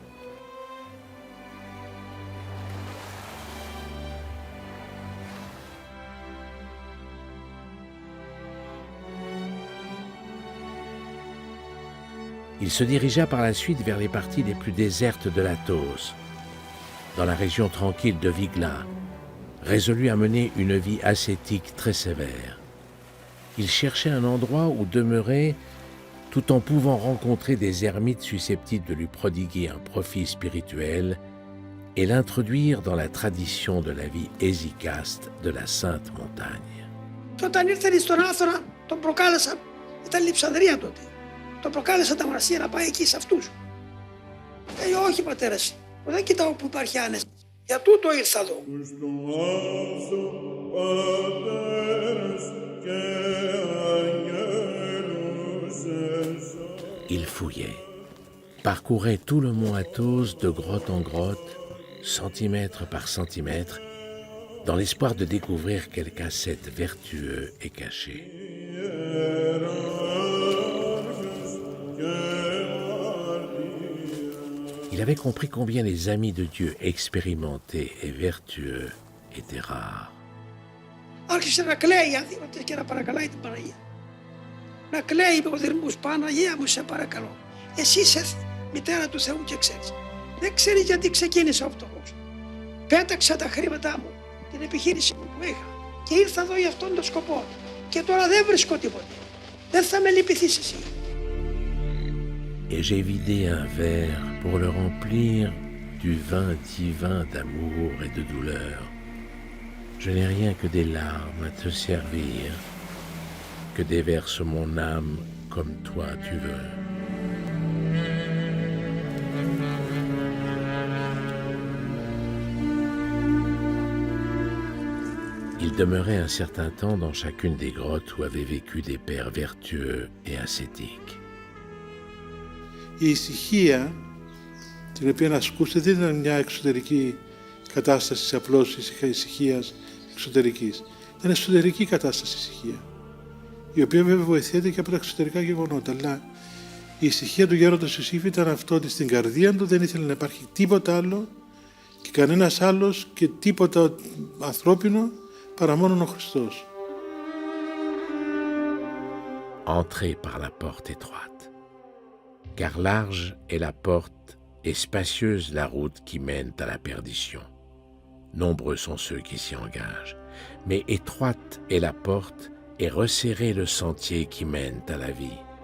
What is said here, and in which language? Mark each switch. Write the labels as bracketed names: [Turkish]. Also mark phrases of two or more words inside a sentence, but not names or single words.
[French] Il se dirigea par la suite vers les parties les plus désertes de l'Athos, dans la région tranquille de Vigla, résolu à mener une vie ascétique très sévère. Il cherchait un endroit où demeurer tout en pouvant rencontrer des ermites susceptibles de lui prodiguer un profit spirituel et l'introduire dans la tradition de la vie hésicaste de la Sainte Montagne. [Greek] Όταν ήρθε στον Άθωνα, τον προκάλεσαν, ήταν Λειψανδρία τότε. Τον προκάλεσα τα μοναστήρια να πάει εκεί σε αυτούς. Λέει, όχι πατέρας, δεν κοιτάω που υπάρχει άνεση. Για τούτο ήρθα εδώ. [French] Il fouillait, parcourait tout le mont Athos de grotte en grotte, centimètre par centimètre, dans l'espoir de découvrir quelque ascète vertueux et caché. Il avait compris combien les amis de Dieu expérimentés et vertueux étaient rares. [Greek] Άρχισε να κλαίει άνθιμος και να παρακαλάει την Παναγία. Να κλαίει με οδυρμούς, Παναγία μου σε παρακαλώ. Εσύ είσαι μητέρα του Θεού και ξέρεις. Δεν ξέρεις γιατί ξεκίνησα ο φτωχός. Πέταξα τα χρήματά μου, την επιχείρηση που είχα και ήρθα εδώ για αυτόν τον σκοπό. Και τώρα δεν βρίσκω τίποτε. Δεν θα με λυπηθείς εσύ. [French] Et j'ai vidé un verre pour le remplir du vin divin d'amour et de douleur. Je n'ai rien que des larmes à te servir, que déverse mon âme comme toi tu veux. Il demeurait un certain temps dans chacune des grottes où avaient vécu des pères vertueux et ascétiques. [Greek] Η ησυχία την οποία ασκούσε δεν ήταν μια εξωτερική κατάσταση απλώς ησυχίας εξωτερικής. Ήταν εσωτερική κατάσταση ησυχία, η οποία βέβαια βοηθιέται και από τα εξωτερικά γεγονότα. Αλλά η ησυχία του γέροντος Ιωσήφ ήταν αυτό ότι στην καρδία του δεν ήθελε να υπάρχει τίποτα άλλο και κανένας άλλος και τίποτα ανθρώπινο παρά μόνον ο Χριστός. [French] Entrez par la porte étroite, car large est la porte et spacieuse la route qui mène à la perdition. Nombreux sont ceux qui s'y engagent, mais étroite est la porte et resserré le sentier qui mène à la vie.